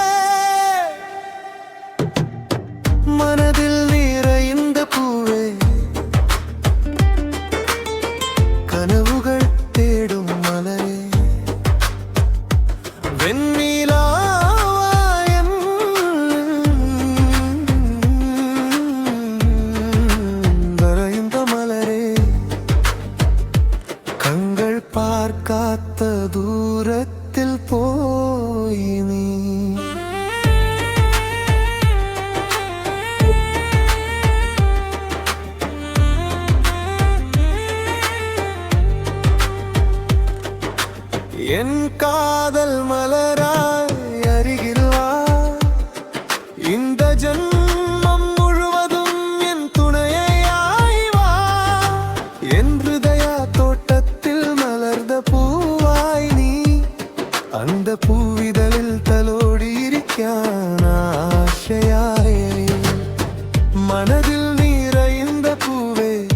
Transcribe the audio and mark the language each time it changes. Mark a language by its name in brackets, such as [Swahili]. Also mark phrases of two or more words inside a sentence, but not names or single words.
[Malayalam] മനതിൽ നിറയുന്ന പൂവേ, കനവുകൾ തേടും മലരേ, വെണ്ണിലാവായ നിറയുന്ന മലരേ, കങ്ങൾ പാർക്കാത്ത ദൂരത്തിൽ പോയി നീ. [Tamil] என் காதல் மலராய் அருகில் வா, இந்த ஜன்மம் முழுவதும் என் துணையாய் வா, என் ஹிருதய தோட்டத்தில் மலர்ந்த பூவாய் நீ, அந்த பூவிதழில் [Malayalam] തലോടി ഇരിക്കാൻ ആശയായി നീ, മനതിൽ നിറയുന്ന പൂവേ,